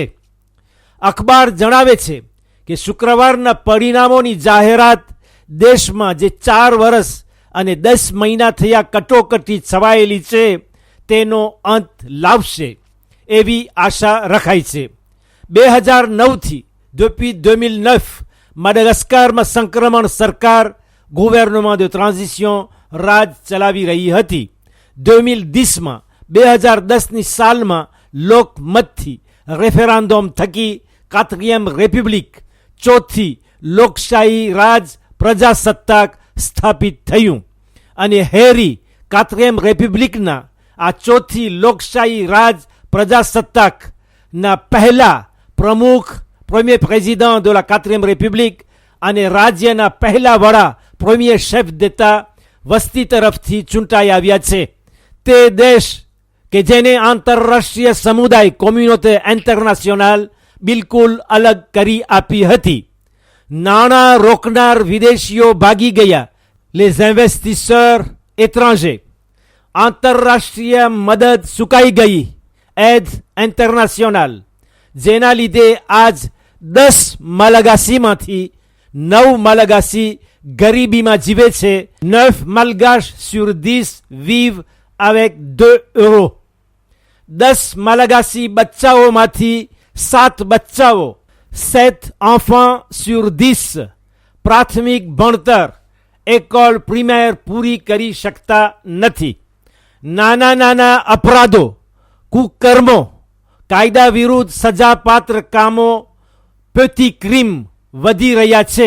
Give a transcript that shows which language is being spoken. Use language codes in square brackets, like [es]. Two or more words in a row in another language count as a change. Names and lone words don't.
[gu] અખબાર જણાવે છે કે શુક્રવારના પરિણામોની જાહેરાત દેશમાં જે 4 વર્ષ અને 10 મહિના થયા કટોકટી છવાયેલી છે તેનો અંત લાવશે એવી આશા રખાય છે. 2009થી depuis 2009 માડાગાસ્કરમાં સંક્રમણ સરકાર [fr] gouvernement de transition [gu] રાજ ચલાવી રહી હતી. 2010માં 2010ની સાલમાં લોકમતથી રેફેરાન્ડમ થકી 4th રેપબ્લિક, ચોથી લોકશાહી રાજ પ્રજાસત્તાક સ્થાપિત થયું અને હેરી 4th રેપબ્લિકના આ ચોથી લોકશાહી રાજ પ્રજાસત્તાકના પહેલા પ્રમુખ, [fr] premier président de la 4th république [gu] અને રાજ્યના પહેલા વડા, [fr] premier chef d'État [gu] વસ્તી તરફથી ચૂંટાઈ આવ્યા છે. તે દેશ કે જેને આંતરરાષ્ટ્રીય સમુદાય [fr] communauté internationale [gu] બિલકુલ અલગ કરી આપી હતી. નાણાં રોકનાર વિદેશીઓ ભાગી ગયા, [fr] les investisseurs étrangers. [gu] આંતરરાષ્ટ્રીય મદદ સુકાઈ ગઈ, [fr] aide internationale, [gu] જેના લીધે આજ 10 માલાગાસીમાંથી 9 માલાગાસી ગરીબીમાં જીવે છે. [fr] 9 malgaches sur 10 vivent avec 2 euros. [gu] 10 માલાગાસી બચ્ચાઓમાંથી 7 બચ્ચાઓ, [fr] 7 enfants sur 10 [gu] પ્રાથમિક ભણતર, [fr] école primaire [gu] પૂરી કરી શકતા નથી. નાના નાના અપરાધો, કુકર્મો, કાયદા વિરુદ્ધ સજાપાત્ર કામો, [fr] petits crimes [gu] વધી રહ્યા છે.